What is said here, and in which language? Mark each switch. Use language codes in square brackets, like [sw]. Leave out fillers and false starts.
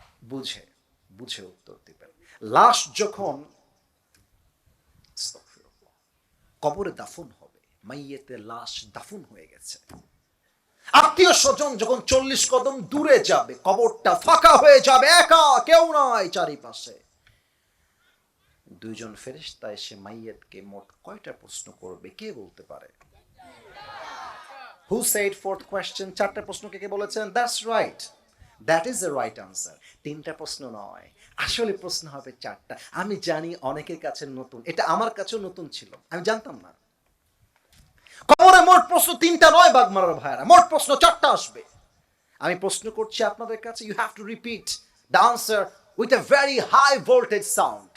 [bn] বুঝে বুঝে উত্তর দিবেন। লাশ যখন কবরে দাফন হবে, মাইয়েতের লাশ দাফন হয়ে গেছে, আত্মীয় স্বজন যখন 40 কদম দূরে যাবে, কবরটা ফাঁকা হয়ে যাবে, একা, কেউ নয় চারিপাশে, দুইজন ফেরেশতা এসে মাইয়েতকে মোট কয়টা প্রশ্ন করবে কে বলতে পারে? [en] Who said fourth question? [bn] 4টা প্রশ্ন কে বলেছেন? [en] That's right. That is the right answer. [bn] 3টা প্রশ্ন নয়, আসলে প্রশ্ন হবে 4টা। আমি জানি অনেকের কাছে নতুন, এটা আমার কাছেও নতুন ছিল, আমি জানতাম না। কবরে মোট প্রশ্ন 3টা নয় বাগমারার ভাইরা, মোট প্রশ্ন 4টা আসবে। আমি প্রশ্ন করছি আপনাদের কাছে, [en] You have to repeat the answer with a very high voltage sound.